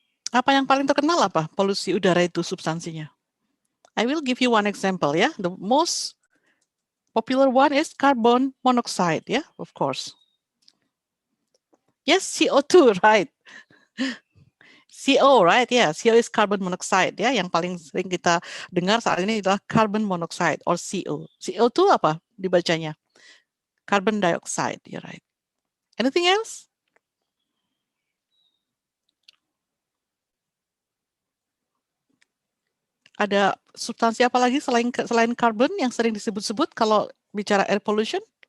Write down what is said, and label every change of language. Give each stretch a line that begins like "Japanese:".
Indonesian: Apa yang paling terkenal apa? Polusi udara itu substansinya.
English: I will give you one example, ya. The most popular one is carbon monoxide, yeah, of course. Yes, CO2, right? CO, right? Yeah, CO is carbon monoxide, ya.
Indonesian: Yang paling sering kita dengar saat ini adalah carbon monoxide or CO. CO2 apa dibacanya?
English: Carbon dioxide, you're right. Anything else?
Indonesian: Ada substansi apa lagi selain carbon yang sering disebut-sebut kalau bicara air pollution?